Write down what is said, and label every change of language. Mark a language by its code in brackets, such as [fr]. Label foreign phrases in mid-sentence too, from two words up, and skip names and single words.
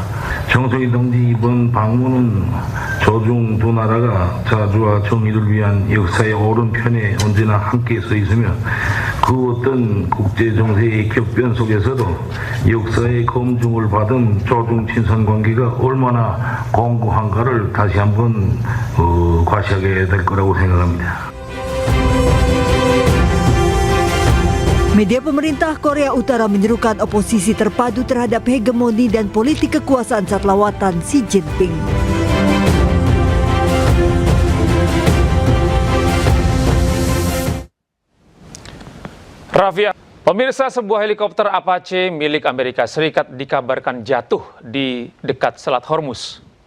[ko] 정승희 동지 이번 방문은 저중 두 나라가 자주와 정의를 위한 역사의 오른편에 언제나 함께 서 있으며 그 어떤 국제 정세의 격변 속에서도 역사의 검증을 받은 조중 친선 관계가 얼마나 공고한가를 다시 한번 과시하게 될 거라고 생각합니다. [id] Media pemerintah Korea Utara menyerukan oposisi terpadu terhadap hegemoni dan politik kekuasaan saat lawatan Xi Jinping. Rafia, pemirsa, sebuah helikopter Apache milik Amerika Serikat dikabarkan jatuh di dekat Selat Hormuz.